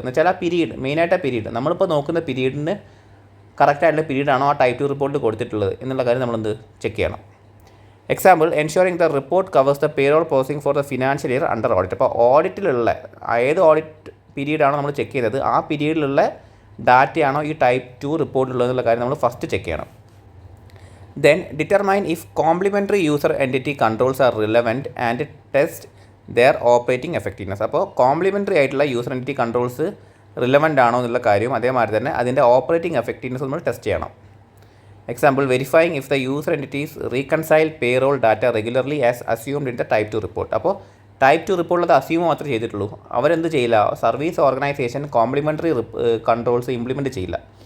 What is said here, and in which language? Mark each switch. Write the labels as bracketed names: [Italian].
[Malayalam] എന്ന് വെച്ചാൽ ആ പീരീഡ്, മെയിനായിട്ട് ആ പീരീഡ്, നമ്മളിപ്പോൾ നോക്കുന്ന പീരീഡിന് കറക്റ്റായിട്ടുള്ള പീരീഡാണോ ആ ടൈപ്പ് 2 റിപ്പോർട്ടിൽ കൊടുത്തിട്ടുള്ളത് എന്നുള്ള കാര്യം നമ്മളെന്ത് ചെക്ക് ചെയ്യണം. [English] Example, ensuring the report covers the payroll processing for the financial year under audit. [Malayalam] അപ്പോൾ ഓഡിറ്റിലുള്ള ഏത് ഓഡിറ്റ് പീരീഡാണോ നമ്മൾ ചെക്ക് ചെയ്തത് ആ പീരീഡിലുള്ള ഡാറ്റയാണോ ഈ ടൈപ്പ് 2 റിപ്പോർട്ടിലുള്ളതെന്നുള്ള കാര്യം നമ്മൾ ഫസ്റ്റ് ചെക്ക് ചെയ്യണം. [English] Then determine if complementary user entity controls are relevant and test their operating effectiveness. [Malayalam] അപ്പോൾ കോംപ്ലിമെൻ്ററി ആയിട്ടുള്ള യൂസർ എൻറ്റിറ്റി കൺട്രോൾസ് റിലവൻ്റ് ആണോ എന്നുള്ള കാര്യം അതേമാതിരി തന്നെ അതിൻ്റെ ഓപ്പറേറ്റിംഗ് എഫക്റ്റീവ്നെസ് നമ്മൾ ടെസ്റ്റ് ചെയ്യണം. [English] Example, verifying if the user entities reconcile payroll data regularly as assumed in the type 2 report. [Malayalam] അപ്പോൾ ടൈപ്പ് 2 റിപ്പോർട്ടിൽ അസ്യൂം മാത്രമേ ചെയ്തിട്ടുള്ളൂ, അവരെന്ത് ചെയ്യില്ല, service organisation complimentary controls implement ചെയ്യില്ല.